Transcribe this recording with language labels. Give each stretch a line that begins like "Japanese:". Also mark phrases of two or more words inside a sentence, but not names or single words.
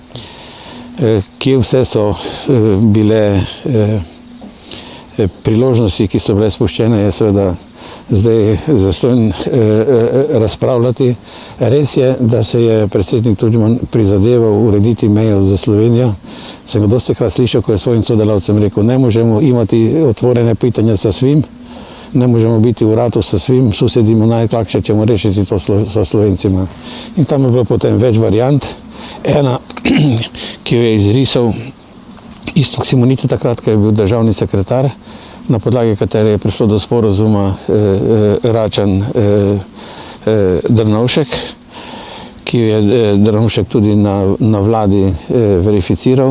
Slovenian: Kje vse so bile priložnosti, ki so bile spuščene, je seveda zdaj zastonj razpravljati. Res je, da se je predsednik Tudžman prizadeval urediti mejo za Slovenijo. Sem ga dostikrat slišal, ko je svojim sodelavcem rekel,
Croatian: ne možemo imati otvorene pitanja sa svim, ne možemo biti v ratu sa svim, susedimo najlakše ćemo rešiti to sa Slovencima.
Slovenian: In tam je bilo potem več variant. Ena, ki jo je izrisal Iztok Simoniti takrat, ko je bil državni sekretar, na podlagi katere je prišlo do sporazuma Račan-Drnovšek, ki je Drnovšek tudi na vladi verificiral.